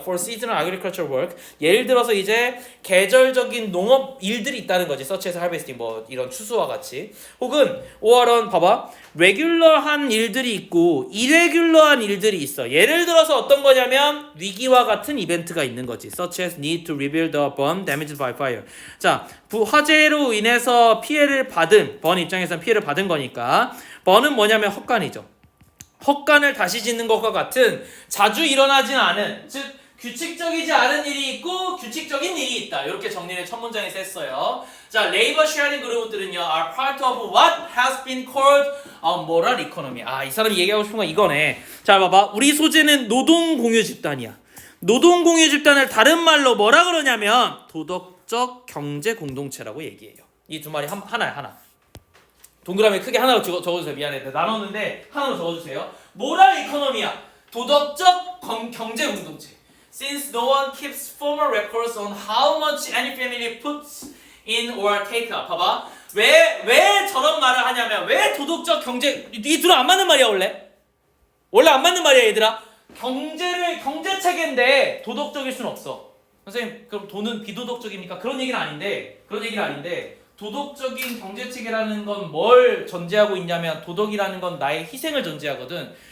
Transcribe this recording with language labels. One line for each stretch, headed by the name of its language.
English: For seasonal agricultural work,
Korean: 예를 들어서 이제 계절적인 농업 일들이 있다는 거지.
English: such as harvesting,
Korean: 뭐 이런 추수와 같이. 혹은 or on, 봐봐, regular한 일들이 있고 irregular한 일들이 있어. 예를 들어서 어떤 거냐면 위기와 같은 이벤트가 있는 거지.
English: such as need to rebuild a barn damaged by fire.
Korean: 자, 화재로 인해서 피해를 받은, 번 입장에서는 피해를 받은 거니까 번은 뭐냐면 헛간이죠. 헛간을 다시 짓는 것과 같은 자주 일어나진 않은, 즉 규칙적이지 않은 일이 있고 규칙적인 일이 있다. 이렇게 정리를 첫 문장에서 했어요.
English: 자, 레이버 쉐어링 그룹들은요 are part of what has been called a moral economy.
Korean: 아, 이 사람이 얘기하고 싶은 건 이거네. 자, 봐봐. 우리 소재는 노동 공유 집단이야. 노동 공유 집단을 다른 말로 뭐라 그러냐면 도덕적 경제 공동체라고 얘기해요. 이 두 말이 하나야, 하나. 동그라미 크게 하나로 적어주세요. 미안해. 나눴는데 하나로 적어주세요. 모랄 이코노미야. 도덕적 경제 공동체.
English: Since no one keeps formal records on how much any family puts in or take up.
Korean: 봐봐. 왜 저런 말을 하냐면 왜 도덕적 경제, 이 둘은 안 맞는 말이야 원래 안 맞는 말이야 얘들아. 경제 체계인데 도덕적일 순 없어. 선생님, 그럼 돈은 비도덕적입니까? 그런 얘기는 아닌데 도덕적인 경제체계라는 건 뭘 전제하고 있냐면 도덕이라는 건 나의 희생을 전제하거든.